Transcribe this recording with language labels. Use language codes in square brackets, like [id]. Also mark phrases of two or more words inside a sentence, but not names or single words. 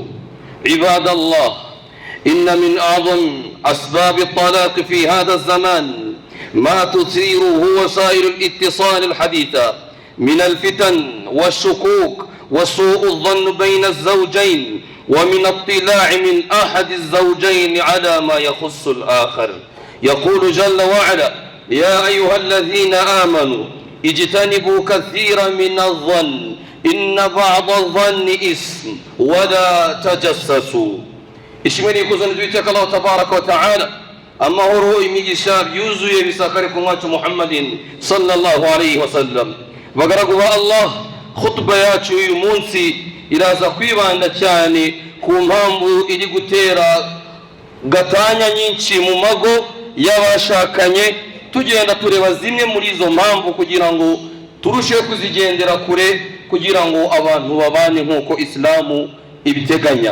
[ar] عباد الله، إن من أعظم أسباب الطلاق في هذا الزمان ما تثيره وسائل الاتصال الحديثة من الفتن والشكوك وسوء الظن بين الزوجين، ومن اطلاع من أحد الزوجين على ما يخص الآخر. يقول جل وعلا: يا أيها الذين آمنوا اجتنبوا كثيرا من الظن إن بعض الظن إثم ولا تجسسوا. [rw] Ishimeni kuzani duiteka Allah [ar] تبارك وتعالى, [rw] amahoro imigisha yuzuye bisakare ku mwacu Muhammadin [ar] صلى الله عليه وسلم. [rw] Bagaragu ba Allah, khutba yacu uyu munsi iraza kwibanda cyane ku mpamvu iri gutera gatanya nyinshi mu mago y'abashakanye, tugenda tureba zimwe muri izo mpamvu kugira ngo turusheho kuzigendera kure, kugira ngo abantu babane nk'uko Islamu ibiteganya.